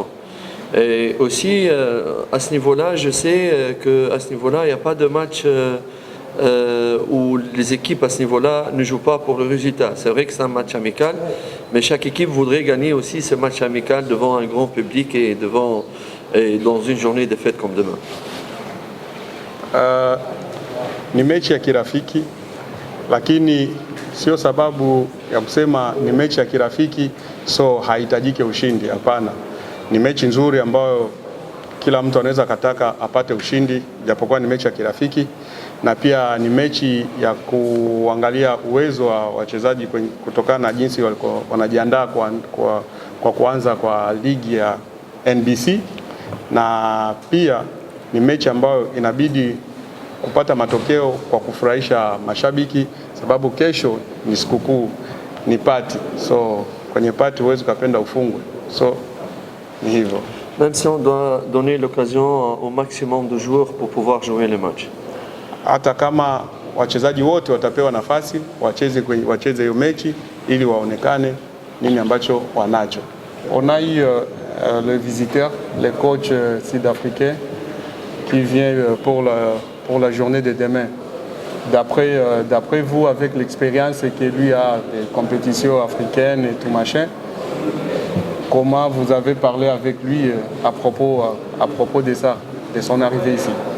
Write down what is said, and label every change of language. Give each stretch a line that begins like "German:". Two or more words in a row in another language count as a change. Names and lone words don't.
French: Et aussi, à ce niveau-là, je sais qu'à ce niveau-là, il n'y a pas de match où les équipes à ce niveau-là ne jouent pas pour le résultat. C'est vrai que c'est un match amical, mais chaque équipe voudrait gagner aussi ce match amical devant un grand public et dans une journée de fête comme demain.
Swahili: ni mechi ya kirafiki, lakini sio sababu ya kusema ni mechi ya kirafiki so haitajike ushindi. Hapana, ni mechi nzuri ambayo kila mtu anaweza kataka apate ushindi, japokuwa ni mechi ya kirafiki, na pia ni mechi ya kuangalia uwezo wa wachezaji kutokana na jinsi walikuwa wanajiandaa kwa kuanza kwa ligi ya NBC, na pia ni mechi ambayo inabidi kupata matokeo kwa kufurahisha mashabiki, sababu kesho ni sikukuu, ni party. So kwenye party huwezi kupenda ufungwe. So ni hivyo.
French: Même si on doit donner l'occasion au maximum de joueurs pour pouvoir jouer les matchs.
Swahili: Hata kama wachezaji wote watapewa nafasi wacheze hiyo mechi ili waonekane nini ambacho wanacho.
French: On a eu le visiteur, le coach sud-africain qui vient pour la journée de demain. D'après vous, avec l'expérience que lui a des compétitions africaines et tout machin, comment vous avez parlé avec lui à propos de ça, de son arrivée ici?